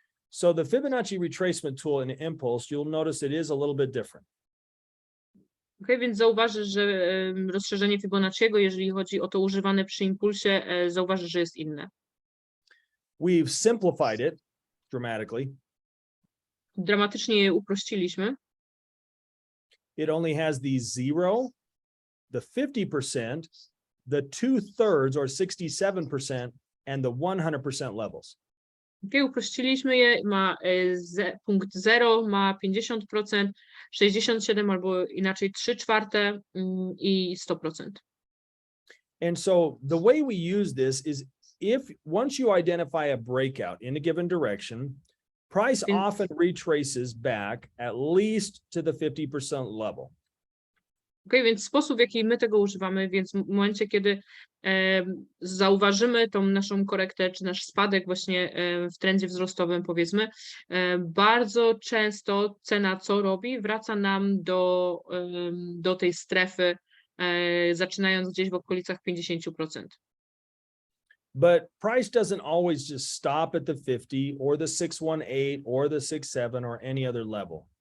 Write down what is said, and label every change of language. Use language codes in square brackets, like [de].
[en] So the Fibonacci retracement tool in Impulse, you'll notice it is a little bit different. [pl] Okay, więc zauważysz, że rozszerzenie Fibonacciego, jeżeli chodzi o to używane przy impulsie, zauważysz, że jest inne. [en] We've simplified it dramatically. [pl] Dramatycznie je uprościliśmy. [en] It only has the 0, the 50%, the 2/3 or 67%, and the 100% levels. [pl] Okay, uprościliśmy je, ma punkt 0, ma 50%, 67 albo inaczej 3/4 i 100%. [en] And so the way we use this is once you identify a breakout in a given direction, price often retraces back at least to the 50% level. [pl] Okay, więc sposób, w jaki my tego używamy, więc w momencie, kiedy zauważymy tą naszą korektę, czy nasz spadek właśnie w trendzie wzrostowym, powiedzmy, bardzo często cena co robi? Wraca nam do tej strefy, zaczynając gdzieś w okolicach 50%. [en] But price doesn't always just stop at the 50 or the 618 or the 67 or any other level.